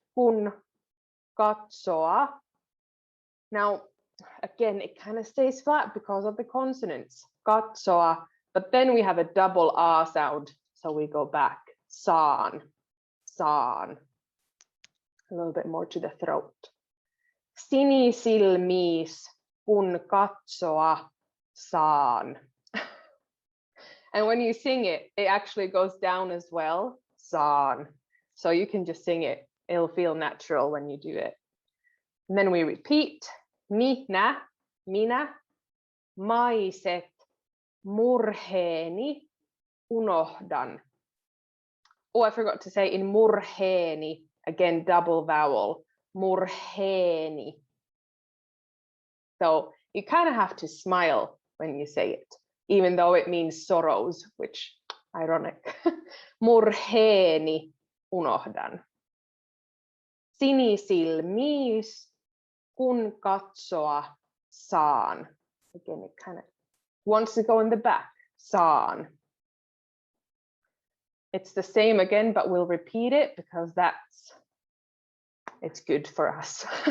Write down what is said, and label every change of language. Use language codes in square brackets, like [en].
[fi] Kun katsoa. [en] Now, again, it kind of stays flat because of the consonants. Katsoa, but then we have a double A sound, so we go back. Saan, saan. A little bit more to the throat. [fi] Sinisilmis, kun katsoa saan. [en] And when you sing it, it actually goes down as well. Saan. So you can just sing it. It'll feel natural when you do it. And then we repeat. [fi] Minä, maiset, murheeni, unohdan. [en] Oh, I forgot to say in murheeni, again, double vowel, murheeni. So you kind of have to smile when you say it, even though it means sorrows, which ironic. [fi] Murheeni, unohdan. Sinisilmis, kun katsoa saan. [en] Again, it kind of wants to go in the back. Saan. It's the same again, but we'll repeat it because it's good for us.